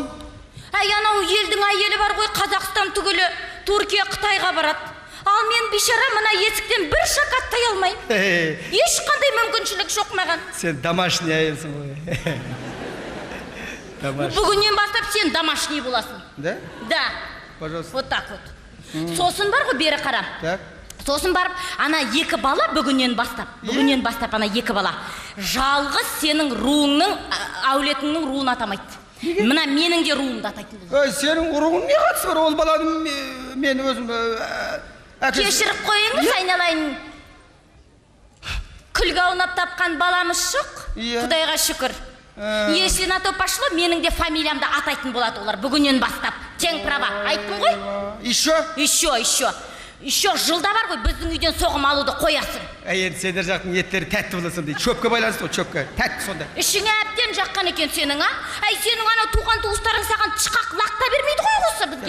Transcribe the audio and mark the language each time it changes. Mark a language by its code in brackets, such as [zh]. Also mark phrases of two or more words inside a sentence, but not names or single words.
[kk] Анау елдің әйелі бар ғой, Қазақстан түгілі Түркия, Қытайға барады. Ал мен бейшара мына есіктен бір шақ аттай алмаймын. Ешқандай мүмкіншілік жоқ маған. Сен домашний әйелсің ғой. Бүгіннен бастап сен домашний боласың. [ru] Да? Да. Пожалуйста. Вот так вот. [kk] Сосын бар ғой, бері қара. [ru] Так. [kk] Сосын барып, ана 2 бала бүгіннен бастап ана 2 бала жалғыз сенің руыңның, әулетіңнің руын атамайды. Мына менің де руымды атайтын. Сенің руың не қатысы бар? Ол баланы мен өзім кешіріп қойыңыз, айналайын. Күлге аунап тапқан баламыз жоқ, Құдайға шүкір. [ru] Если на то пошло, [kk] менің де фамилиямды атайтын болады олар бүгіннен бастап. Тең права, айттым ғой? Еще жылда бар ғой, біздің үйден соғым алуды қоясың. Енді сендер жақтың еттері тәтті боласың дейді. Шөпке байланысты ғой, шөпке. Тәтті сонда. Ішіңе әбден жаққан екен сенің, а? Сенің анау туған туыстарың саған тышқақ лақта бермейді ғой осы бізге.